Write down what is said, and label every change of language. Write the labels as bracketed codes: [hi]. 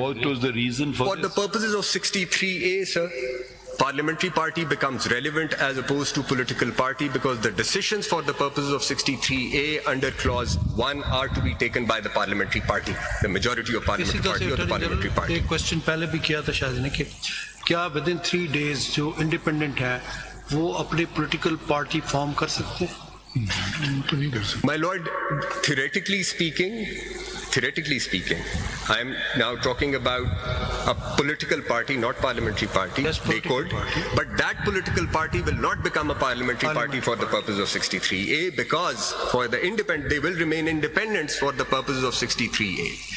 [en] What was the reason for For the this? purposes of 63A, sir, parliamentary party becomes relevant as opposed to political party because the decisions for the purposes of 63A under clause 1 are to be taken by the parliamentary party, the majority of parliamentary party or the parliamentary party. [hi] एक question पहले भी किया था शायद ने कि क्या [en] within 3 days [hi] जो इंडिपेंडेंट है वो अपनी पॉलिटिकल पार्टी फॉर्म कर सकते हैं? [en] My lord, theoretically speaking, I am now talking about a political party, not parliamentary party. Yes, They political could, party. but that political party will not become a parliamentary party for the purpose of 63A because for the independent, they will remain independents for the purposes of 63A.